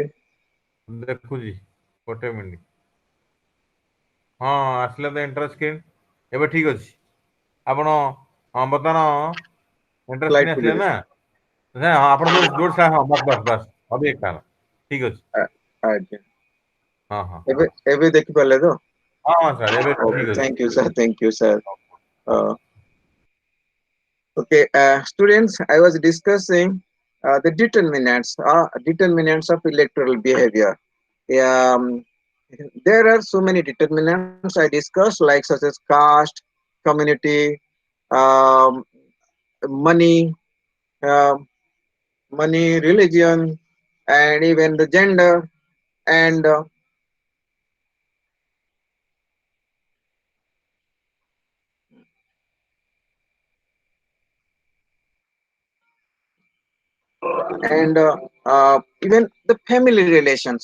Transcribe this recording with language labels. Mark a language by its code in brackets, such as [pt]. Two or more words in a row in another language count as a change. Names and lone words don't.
[or] ଦେଖୁଛି ଗୋଟେ ମିନିଟ୍ ହଁ ଆସିଲା ତ [en] enter screen [or] ଏବେ ଠିକ୍ ଅଛି ଆପଣ ବର୍ତ୍ତମାନ ଏଣ୍ଟର ସ୍ଲାଇଡ୍ ସ୍କ୍ରିନ୍ କୁ ଆସିଲେ ଯିବେ ନା ହଁ ଆପଣ ଯୋଉଠି ହଁ [hi] बस अभी एक [or] ଠିକ୍ ଅଛି ଆଜ୍ଞା ହଁ ହଁ ଏବେ ଦେଖିପାରିଲେ ତ ହଁ ସାର୍ ଏବେ ଠିକ୍ okay ଅଛି [en] thank you sir okay students I was discussing the determinants of electoral behavior um, there are so many determinants I discussed like such as caste community um, money uh, money religion and even the gender and even the family relations.